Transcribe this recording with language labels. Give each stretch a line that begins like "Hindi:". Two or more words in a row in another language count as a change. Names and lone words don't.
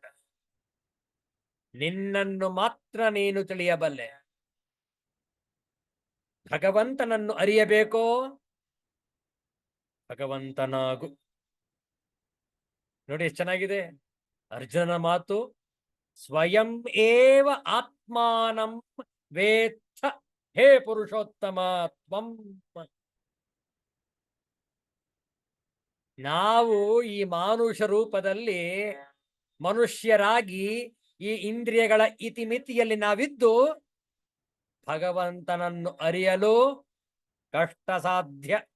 Kannada: ನಿನ್ನನ್ನು ಮಾತ್ರ ನೀನು ತಿಳಿಯಬಲ್ಲೆ. ಭಗವಂತನನ್ನು ಅರಿಯಬೇಕೋ, ಭಗವಂತನಾಗು. ನೋಡಿ ಎಷ್ಟು ಚೆನ್ನಾಗಿದೆ ಅರ್ಜುನನ ಮಾತು.
Sanskrit: ಸ್ವಯಂ ಏವ ಆತ್ಮಾನಂ ವೇತ್ಥ ಹೇ ಪುರುಷೋತ್ತಮ ತ್ವಂ.
Kannada: ನಾವು ಈ ಮಾನುಷ ರೂಪದಲ್ಲಿ ಮನುಷ್ಯರಾಗಿ ಈ ಇಂದ್ರಿಯಗಳ ಇತಿಮಿತಿಯಲ್ಲಿ ನಾವಿದ್ದು ಭಗವಂತನನ್ನು ಅರಿಯಲು ಕಷ್ಟ ಸಾಧ್ಯ.